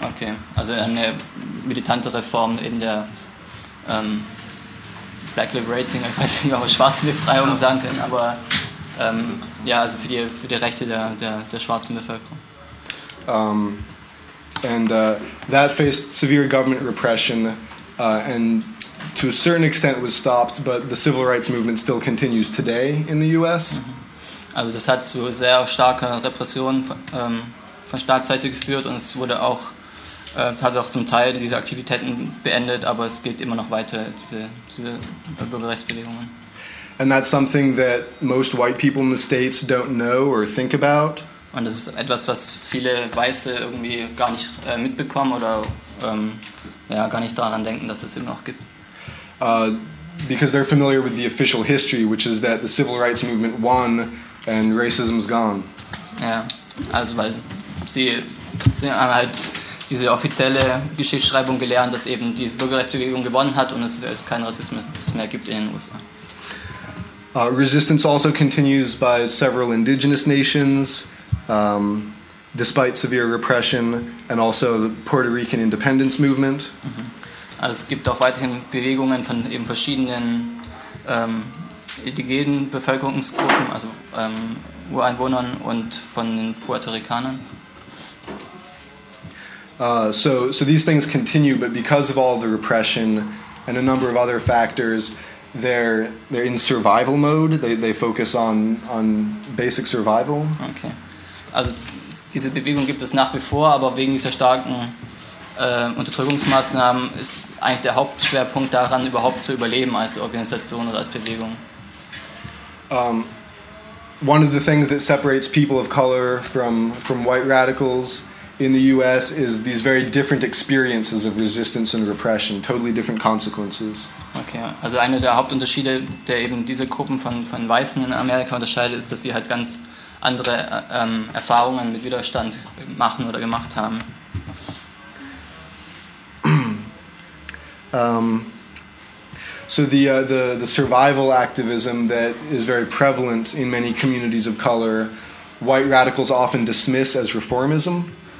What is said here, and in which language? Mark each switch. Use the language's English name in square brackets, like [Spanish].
[German] Okay, also eine militante Reform in der Black Liberating, ich weiß nicht, ob man schwarze Befreiung sagen kann, aber ja, also für die Rechte der schwarzen Bevölkerung. [English] That faced severe government repression and to a certain extent was stopped, but the civil rights movement still continues today in the US. [German] Also das hat zu sehr starker Repression von Staatsseite geführt, und es wurde auch hat auch zum Teil diese Aktivitäten beendet, aber es geht immer noch weiter, diese Bürgerrechtsbewegungen. [English] And that's something that most white people in the States don't know or think about. [German] Und das ist etwas, was viele Weiße irgendwie gar nicht mitbekommen oder ja, gar nicht daran denken, dass es eben noch gibt. [English] Because they're familiar with the official history, which is that the civil rights movement won and racism's gone. [German] Ja, also weil sie haben halt diese offizielle Geschichtsschreibung gelernt, dass eben die Bürgerrechtsbewegung gewonnen hat und es keinen Rassismus mehr gibt in den USA. [English] Resistance also continues by several indigenous nations, despite severe repression, and also the Puerto Rican independence movement. [German] Also es gibt auch weiterhin Bewegungen von eben verschiedenen indigenen Bevölkerungsgruppen, also Ureinwohnern und von den Puerto Ricanern. [English] So these things continue, but because of all the repression and a number of other factors, they're in survival mode. They focus on basic survival. Okay. [German] Also diese Bewegung gibt es nach wie vor, aber wegen dieser starken Unterdrückungsmaßnahmen ist eigentlich der Hauptschwerpunkt daran, überhaupt zu überleben als Organisation oder als Bewegung. [English] One of the things that separates people of color from white radicals in the U.S. is these very different experiences of resistance and repression, totally different consequences. [German] Okay, also einer der Hauptunterschiede, der eben diese Gruppen von Weißen in Amerika unterscheidet, ist, dass sie halt ganz andere Erfahrungen mit Widerstand machen oder gemacht haben. [English] So the survival activism that is very prevalent in many communities of color, white radicals often dismiss as reformism.